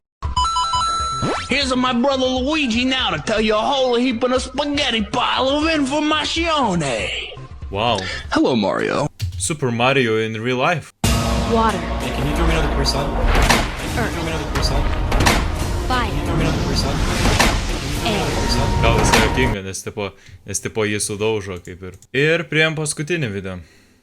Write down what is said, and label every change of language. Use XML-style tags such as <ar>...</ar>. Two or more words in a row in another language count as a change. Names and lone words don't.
<en>Here's my brother Luigi now to tell you a whole heap of a spaghetti pile of information. Wow. Hello, Mario. Super Mario in real life. Water. Hey, can you throw me another croissant? Earth. Throw me another croissant. Fire. Can you throw me another croissant?</en> <lt>Gal visai jokinga, nes tipo jį sudaužo kaip ir. Ir priėjom paskutinį video.</lt>